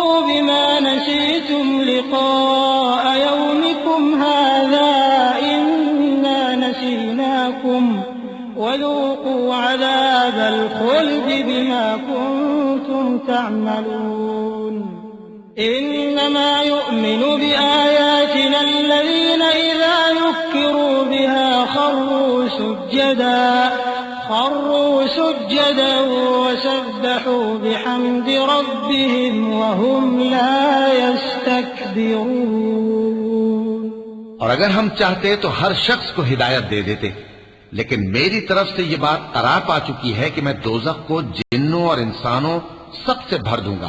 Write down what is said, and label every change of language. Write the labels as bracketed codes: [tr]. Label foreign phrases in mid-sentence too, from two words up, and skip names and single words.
[ar] بما نسيتم لقاء يومكم هذا إنا نسيناكم وذوقوا عذاب الخلد بما كنتم تعملون إنما يؤمن بآياتنا الذين إذا ذكروا بها خروا سجدا وسبحوا بحمد ربهم وهم لا يستكبرون. [hi] और अगर हम चाहते तो हर शख्स को हिदायत दे देते, लेकिन मेरी तरफ से ये बात करार पा चुकी है कि मैं दोज़ख को जिन्नों और इंसानों सबसे भर दूंगा।